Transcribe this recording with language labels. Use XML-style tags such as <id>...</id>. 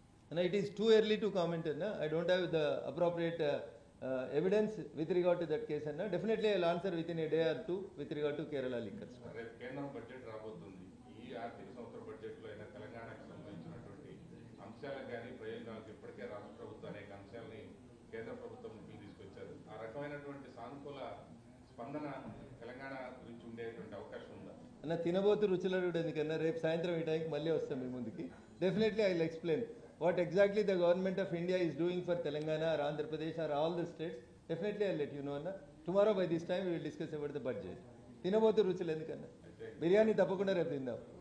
<en>And it is too early to comment, Anna. I don't have the appropriate evidence with regard to that case, Anna. Definitely I'll answer within a day or two with regard to Kerala liquors.</en> <te>కేంద్రం budget రాబోతుంది. ఈ ఆర్థిక సంవత్సర బడ్జెట్లో అయినా తెలంగాణకు సంబంధించినటువంటి అంశాలకు కానీ ప్రయోజనాలకు ఇప్పటికే రాష్ట్ర ప్రభుత్వం అనేక అంశాలని కేంద్ర ప్రభుత్వం ముందుకు తీసుకొచ్చారు. ఆ రకమైనటువంటి సానుకూల స్పందన తెలంగాణ గురించి ఉండేటువంటి అవకాశం ఉందా? అన్న తినబోతు రుచులరుడు ఎందుకన్నా, రేపు సాయంత్రం ఈ టైంకి మళ్ళీ వస్తాం మీ ముందుకి.</te> <en>Definitely I will explain what exactly the government of India is doing for Telangana or Andhra Pradesh or all the states. Definitely I'll let you know, Anna. Tomorrow by this time we will discuss about the budget.</en> <te>తినబోతు రుచులు ఎందుకన్నా, బిర్యానీ తప్పకుండా రేపు తిందాం.</te>